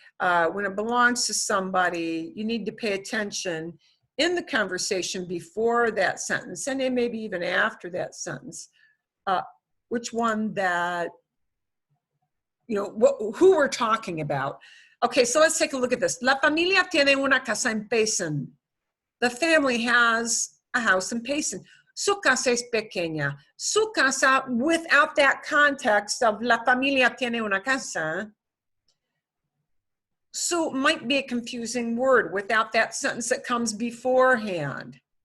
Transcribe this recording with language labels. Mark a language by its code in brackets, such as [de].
[en] When it belongs to somebody, you need to pay attention in the conversation before that sentence, and then maybe even after that sentence, which one that, who we're talking about. Okay, so let's take a look at this. [es] La familia tiene una casa en Payson. [en] The family has a house in Payson. [es] Su casa es pequeña. [en] Su casa, without that context of [es] la familia tiene una casa, [en] su might be a confusing word without that sentence that comes beforehand.